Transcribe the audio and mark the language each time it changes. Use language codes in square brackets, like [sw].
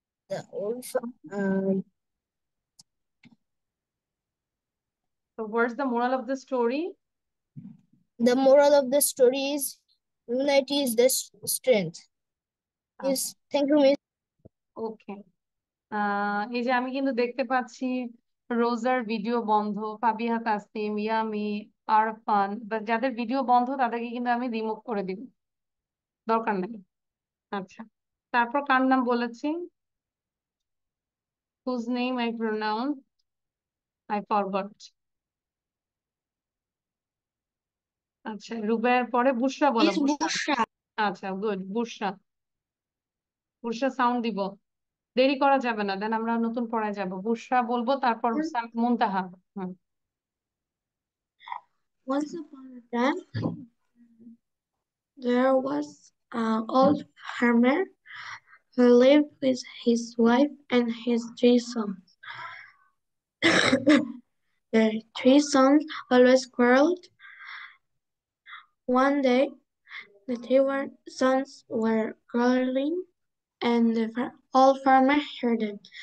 [en] The old So what's the moral of the story? The moral of the story is unity is the strength. Yes, thank you, Miss. [bn] ওকে, এই যে আমি কিন্তু দেখতে পাচ্ছি রোজার video বন্ধ, ফাবিহা তাসনিম, ইয়ামি, আরফান, বা যাদের ভিডিও বন্ধ তাদেরকে কিন্তু আমি রিমুভ করে দিব, দরকার নেই। আচ্ছা, তারপর কার নাম বলেছি? [en] whose name I pronounce I forgot. [bn] আচ্ছা, রুবাইয়ের পরে বুশরা বলো। [en] Miss Busha. [bn] আচ্ছা, গুড। বুশরা, বুশরা সাউন্ড দিব, দেরি করা যাবে না, দেন আমরা নতুন পড়ায় যাব। বুশরা বলবো, তারপর মুনতাহা। হুম। [en] Once upon a time, there was an old farmer who lived with his wife and his 3 sons. The 3 sons always quarreled. One day, the 3 sons were quarreling, and the old farmer heard them.